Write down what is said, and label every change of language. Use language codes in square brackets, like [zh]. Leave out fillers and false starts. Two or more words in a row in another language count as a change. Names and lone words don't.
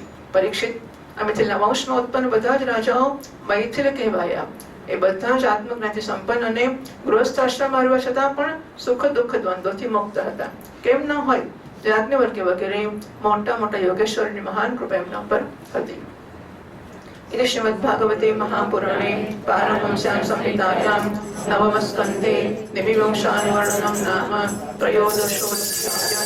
[gu] પરીક્ષિત, આ મિથિલના વંશમાં ઉત્પન્ન બધા જ રાજાઓ મૈથિલ કહેવાયા. એ બધા જ આત્મજ્ઞાનથી સંપન્ન અને ગૃહસ્થાશ્રમ આવ્યા છતાં પણ સુખ દુઃખ દ્વંદ્વથી મુક્ત હતા. કેમ ન હોય? યાજ્ઞવલ્ક્ય વગેરે મોટા મોટા યોગેશ્વરની મહાન કૃપા એમના પર હતી. [sa] इति श्रीमद्भागवते महापुराणे पारमहंस्यां संहितायां नवमस्कन्धे द्विविंशानुवर्णनं नाम त्रयोदशोऽध्यायः.